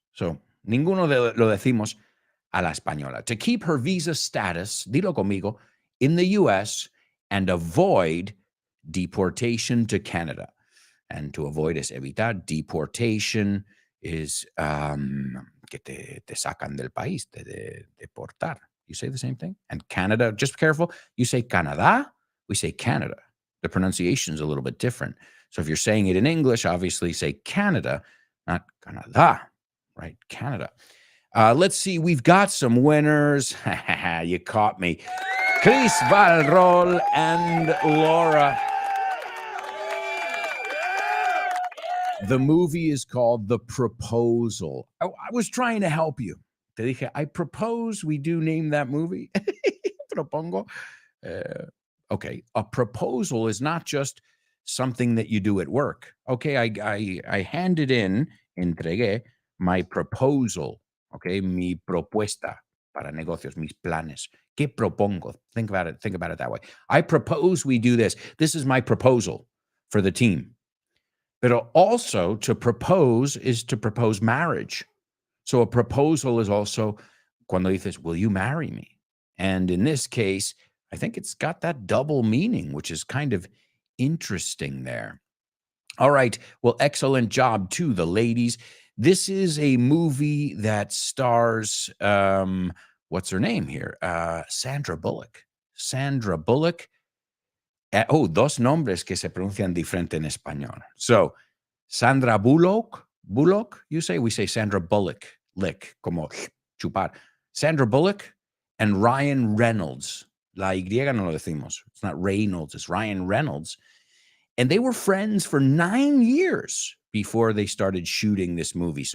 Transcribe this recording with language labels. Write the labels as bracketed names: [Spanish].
[Spanish] So ninguno lo decimos a la española. [English] To keep her visa status, [Spanish] dilo conmigo, [English] in the US and avoid deportation to Canada. And to avoid [Spanish] es evitar. [English] Deportation is [Spanish] que te sacan del país, te deportar. [English] You say the same thing? And Canada, just be careful. You say Canada, we say Canada. The pronunciation is a little bit different. So if you're saying it in English, obviously say Canada, not Canada, right? Canada. Let's see. We've got some winners. You caught me. Chris Valrol and Laura. The movie is called The Proposal. I was trying to help you. [Spanish] Te dije, [English] I propose we do name that movie. Propongo. Okay, a proposal is not just something that you do at work. Okay, I handed in, entregué, my proposal. [Spanish] Okay, mi propuesta para negocios, mis planes. ¿Qué propongo? [English] Think about it that way. I propose we do this. This is my proposal for the team. But also to propose is to propose marriage. So a proposal is also [Spanish] cuando dices, [English] will you marry me? And in this case, I think it's got that double meaning, which is kind of interesting there. All right. Well, excellent job to the ladies. This is a movie that stars, what's her name here? Sandra Bullock. Sandra Bullock. [Spanish] Dos nombres que se pronuncian diferente en español. [English] So, Sandra Bullock, you say? We say Sandra Bullock, lick, [Spanish] como chupar. [English] Sandra Bullock and Ryan Reynolds. [Spanish] La Y no lo decimos. [English] It's not Reynolds, it's Ryan Reynolds. And they were friends for 9 years before they started shooting this movie.